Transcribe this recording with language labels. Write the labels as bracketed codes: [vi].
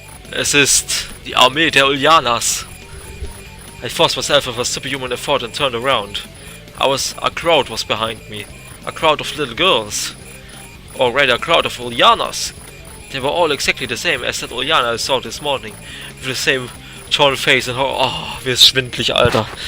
[de] Es ist die Armee der Ulyanas. [en] I forced myself with a superhuman effort and turned around. A crowd was behind me. A crowd of little girls. Or rather a crowd of Ulyanas. They were all exactly the same as that Ulyana I saw this morning. With the same torn face and [de] oh, wie ist schwindlig, Alter.